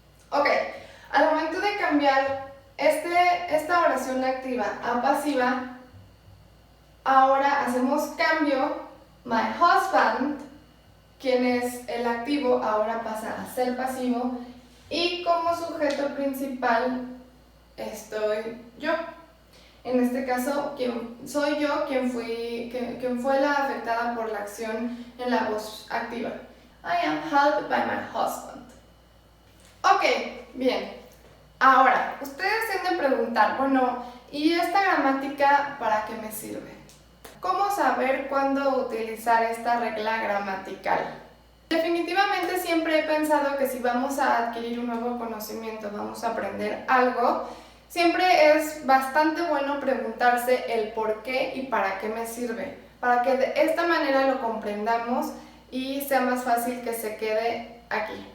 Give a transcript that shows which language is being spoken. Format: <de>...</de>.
<es>Ok, al momento de cambiar esta oración activa a pasiva, ahora hacemos cambio,</es> <en>my husband,</en> <es>quien es el activo, ahora pasa a ser pasivo y como sujeto principal estoy yo. En este caso, soy yo quien fue la afectada por la acción en la voz activa.</es> <en>I am helped by my husband.</en> <es>Ok, bien. Ahora, ustedes se han de preguntar, bueno, ¿y esta gramática para qué me sirve? ¿Cómo saber cuándo utilizar esta regla gramatical? Definitivamente siempre he pensado que si vamos a adquirir un nuevo conocimiento, vamos a aprender algo, siempre es bastante bueno preguntarse el por qué y para qué me sirve, para que de esta manera lo comprendamos y sea más fácil que se quede aquí.</es>